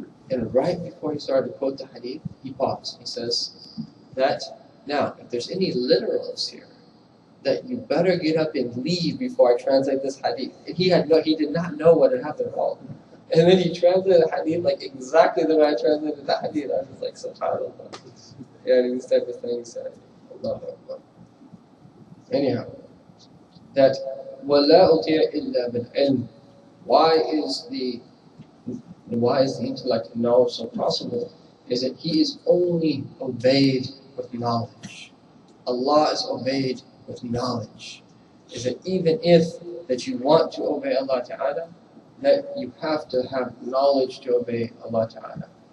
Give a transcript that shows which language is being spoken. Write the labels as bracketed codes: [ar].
[en] And right before he started to quote the hadith, he paused. He says that, now, if there's any literalists here, that you better get up and leave before I translate this hadith. And he did not know what had happened at all. And then he translated the hadith exactly the way I translated the hadith. I was like, subhanAllah. Yeah, these type of things. Allah Akbar. Anyhow, that [ar] وَلَا أُطِيعَ إِلَّا بِالْعِلْمِ. [en] Why is the intellect and knowledge so possible? Is that He is only obeyed with knowledge. Allah is obeyed with knowledge. Is that even if that you want to obey Allah Ta'ala, that you have to have knowledge to obey Allah Ta'ala.